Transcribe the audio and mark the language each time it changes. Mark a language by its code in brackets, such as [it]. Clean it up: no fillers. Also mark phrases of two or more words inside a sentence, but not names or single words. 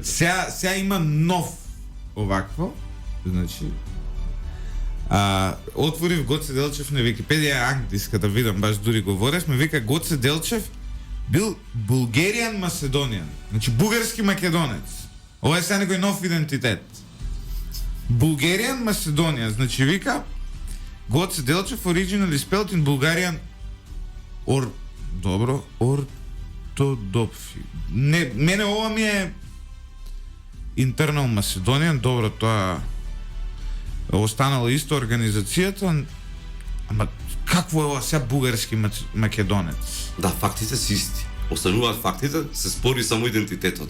[mk] Сега има нов овакво, значи отворив Гоце Делчев на Википедија англиска да видам, баш дури говоревме, вика Гоце Делчев бил [en] Bulgarian Macedonian, [mk] значи бугарски македонец. Ова е сега некој нов идентитет. [en] Bulgarian Macedonian, [mk] значи вика Гоце Делчев [en] originally spelled in Bulgarian orthodoxy. [mk] Не, мене ова ми е [en] Internal Macedonian, [mk] добро, тоа останала исто организацијата, ама какво е ова сега бугарски македонец? Да, фактите се исти. Остануваат фактите, се спори само идентитетот.